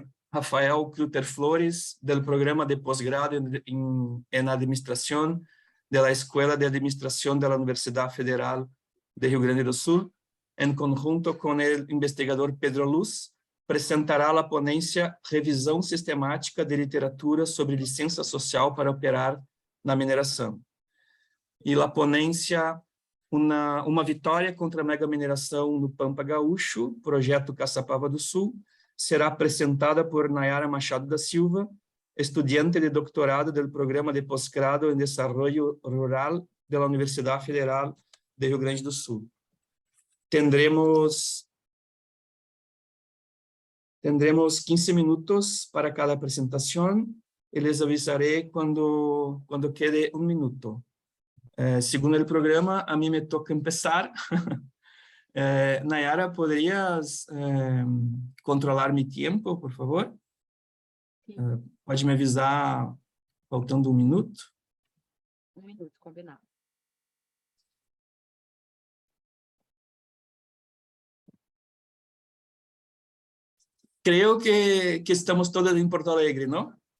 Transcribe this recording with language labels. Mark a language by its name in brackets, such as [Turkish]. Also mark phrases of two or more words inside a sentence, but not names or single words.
[Spanish] Rafael Cluter Flores, del programa de posgrado en Administración de la Escuela de Administración de la Universidad Federal de Rio Grande do Sul, en conjunto con el investigador Pedro Luz, presentará la ponencia [Portuguese] Revisão Sistemática de Literatura sobre Licença Social para Operar na Mineração. E [Spanish] la ponencia [Portuguese] Uma vitória contra a megamineração no Pampa Gaúcho, projeto Caçapava do Sul, será apresentada por Nayara Machado da Silva, estudiante de doutorado do Programa de Posgrado em Desarrollo Rural da Universidade Federal de Rio Grande do Sul. [Spanish] Tendremos 15 minutos para cada apresentação e les avisaré quando quede um minuto. [Portuguese] Segundo o programa, a mim me toca começar. Nayara, [Spanish] ¿podrías controlar mi tempo, por favor? [Portuguese] Pode me avisar faltando um minuto? Um minuto, combinado. [Spanish] Creo que estamos todas em Porto Alegre, não?